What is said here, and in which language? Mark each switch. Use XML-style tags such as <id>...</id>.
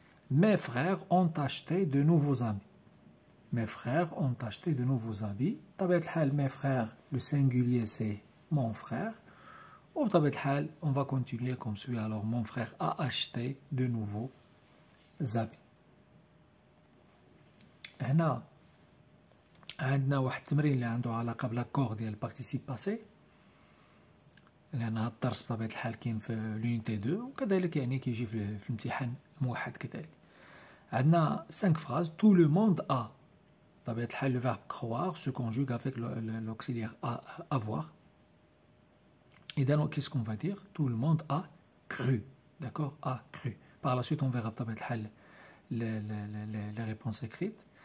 <fr>Mes frères ont acheté de nouveaux habits. Mes frères ont acheté de nouveaux habits. Mes frères, le singulier c'est mon frère. Ou on va continuer comme suit. Alors mon frère a acheté de nouveaux habits.</fr> <ar>هنا عندنا واحد التمرين اللي عنده علاقة بالأكور ديال البارتيسيب باسي لأن هذا الدرس بطبيعة الحال كاين في لونيتي 2 وكذلك كيجي في الامتحان الموحد كذلك. عندنا</ar> <fr>5 phrases. Tout le monde a.</fr> <ar>بطبيعة الحال</ar> <fr>le verbe croire se conjugue avec l'auxiliaire avoir. Et donc, qu'est-ce qu'on va dire? Tout le monde a cru. D'accord? A cru. Par la suite, on verra les réponses écrites.</fr>